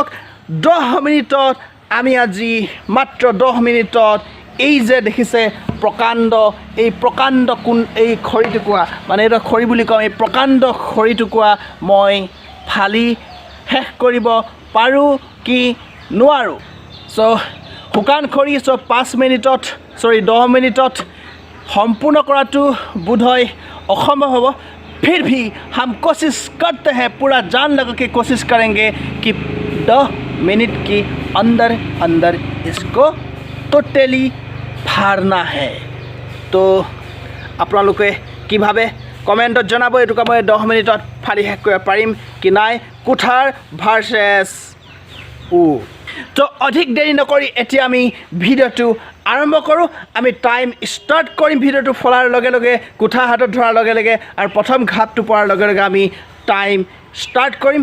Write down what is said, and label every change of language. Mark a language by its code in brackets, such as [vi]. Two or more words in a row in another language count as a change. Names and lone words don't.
[as] 10 মিনিটত আমি আজি মাত্ৰ 10 মিনিটত এই যে দেখিছে প্ৰকাণ্ড এই খৰিটুকুৰা, মানে এইটো খৰি বুলি কওঁ, এই প্ৰকাণ্ড খৰিটুকুৰা মই ফালি শেষ কৰিব পাৰোঁ কি নোৱাৰোঁ। চ' শুকান খৰি 10 মিনিটত সম্পূৰ্ণ কৰাটো বোধহয় অসম্ভৱ হ'ব। [hi] फिर भी हम कोशिश करते हैं, पूरा जान लगा के कोशिश करेंगे कि 10 मिनट के अंदर इसको टोटली फाड़ना है। [as] तो আপোনালোকে কি ভাবে কমেণ্টত জনাব, এইটোকে মই 10 মিনিটত ফালি শেষ কৰিব পাৰিম কি নাই। কুঠাৰ ভাৰ্চেছ তো অধিক দেৰি নকৰি এতিয়া আমি ভিডিঅ'টো আৰম্ভ কৰোঁ। আমি [en] time start [as] কৰিম ভিডিঅ'টো ফলাৰ লগে লগে, কুঠাৰ হাতত ধৰাৰ লগে লগে, আৰু প্ৰথম ঘাপটো পৰাৰ লগে লগে আমি [en] time start [as] কৰিম।